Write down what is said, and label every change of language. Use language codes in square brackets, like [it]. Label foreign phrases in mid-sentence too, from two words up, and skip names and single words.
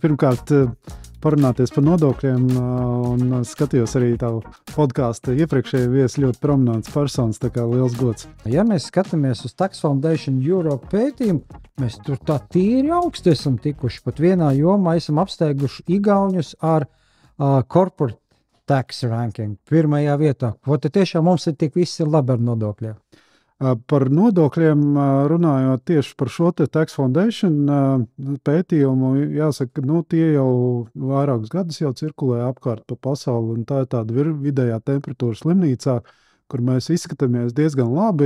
[lv] Pirmkārt, parunāties par nodokļiem, un skatījos arī tavu podcastu iepriekšēju viesi, ļoti prominents personas, tā kā liels gods. Ja mēs skatāmies uz Tax Foundation Europe pētījumu, mēs tur tā tīri augsti esam tikuši. Pat vienā jomā esam apsteiguši igauņus ar [en] corporate tax ranking [lv] pirmajā vietā. Vai tiešām mums ir tik viss ir labi ar nodokļiem? Par nodokļiem runājot tieši par šo te Tax Foundation pētījumu, jāsaka, tie jau vairākus gadus jau cirkulē apkārt pa pasauli, un tā ir tāda vidējā temperatūra slimnīcā, kur mēs izskatāmies diezgan labi.